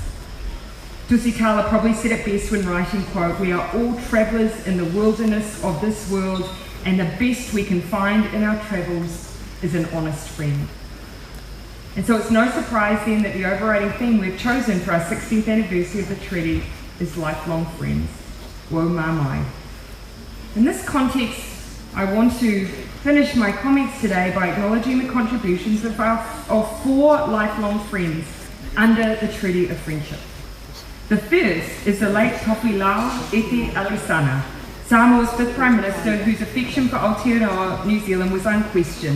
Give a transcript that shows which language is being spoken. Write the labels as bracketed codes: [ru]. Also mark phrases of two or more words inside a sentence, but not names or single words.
[en] Tusitala probably said it best when writing, quote, "We are all travellers in the wilderness of this world, and the best we can find in our travels is an honest friend." And so it's no surprise then that the overriding theme we've chosen for our 60th anniversary of the treaty is lifelong friends. Wo mā mai. In this context, I want to finish my comments today by acknowledging the contributions of 4 lifelong friends under the Treaty of Friendship. The first is the late Topilau Ete Alisana, Samoa's 5th Prime Minister, whose affection for Aotearoa New Zealand was unquestioned.